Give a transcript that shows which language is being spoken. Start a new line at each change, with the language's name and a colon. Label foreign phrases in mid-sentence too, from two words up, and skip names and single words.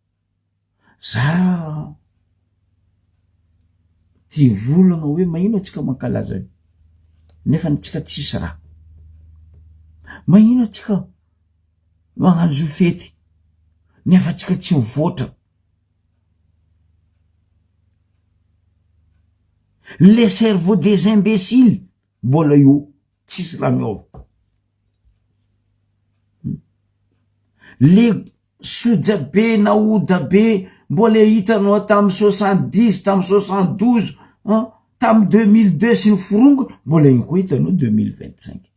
Malagasy: za ty volagna hoe magnino atsika mankalaza io nefa nitsika tsisy raha magnino atsika magnano zo fety nefa tsika tsy mivoatra
French: les cerveaux des imbéciles
Malagasy: mbola io tsisy raha miova le soja be na oda be mbola hitanao tamy 70 tamy 72 tamy 2002 sy ny forongo mbola iny koa hitanao 2025